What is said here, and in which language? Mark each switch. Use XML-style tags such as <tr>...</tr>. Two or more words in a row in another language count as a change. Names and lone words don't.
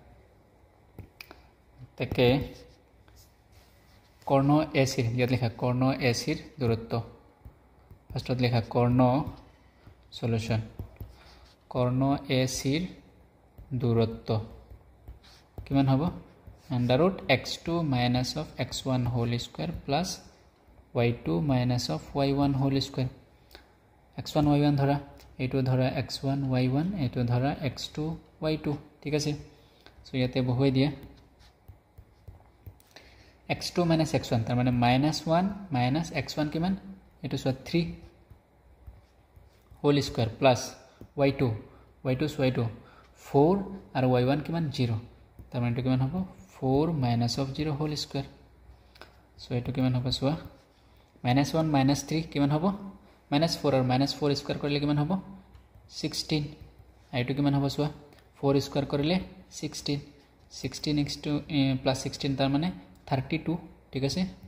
<as>তেকে কৰ্ণ AC ইয়াত লিখা কৰ্ণ AC ৰ দূৰত্ব ফাৰ্স্টত লিখা কৰ্ণ সলিউশন কৰ্ণ AC ৰ দূৰত্ব কিমান হ'ব</as> <en>under root x2 minus of x1 whole square plus y2 minus of y1 whole square</en> <as>x1 y1 ধৰা এইটো ধৰা x1 y1 এইটো ধৰা x2 y2 ঠিক আছে সো ইয়াতে বহুৱাই দিয়া</as> <en>x2 minus x1</en> <as>তাৰ মানে</as> <en>-1 minus x1</en> <as>কিমান এটো সো</as> <en>3 whole square plus y2</en> <as>y2 4 আৰু y1 কিমান 0 তাৰ মানে এটো কিমান হ'ব</as> <en>4 minus of 0 whole square</en> <as>সো এটো কিমান হ'ব সোৱা -1 -3 কিমান হ'ব -4 আৰু -4 স্কয়ার কৰিলে কিমান হ'ব 16 আইটো কিমান হ'ব সোৱা 4 স্কয়ার কৰিলে 16 16</as> <en>x2 plus 16</en> <as>তাৰ মানে 32 ঠিক আছে</as>